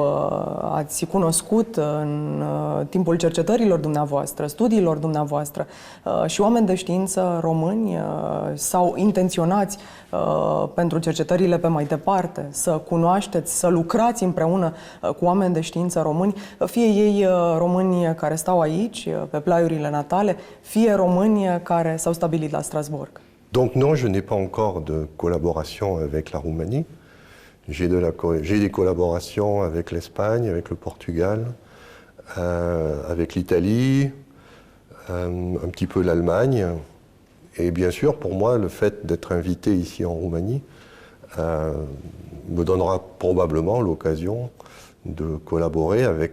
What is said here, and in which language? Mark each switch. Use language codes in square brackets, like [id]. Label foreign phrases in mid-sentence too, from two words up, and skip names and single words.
[ro] ați cunoscut în timpul cercetărilor dumneavoastră, studiilor dumneavoastră și oameni de știință români sau intenționați pentru cercetările pe mai departe, să cunoașteți, să lucrați împreună cu oameni de știință români, fie ei români care stau aici, pe plaiurile natale, fie români care s-au stabilit la Strasbourg. [fr] Donc non, je n'ai pas encore de collaboration avec la Roumanie. J'ai des collaborations avec l'Espagne, avec le Portugal, avec l'Italie, un petit peu l'Allemagne. Et bien sûr, pour moi, le fait d'être invité ici en Roumanie me donnera probablement l'occasion de collaborer avec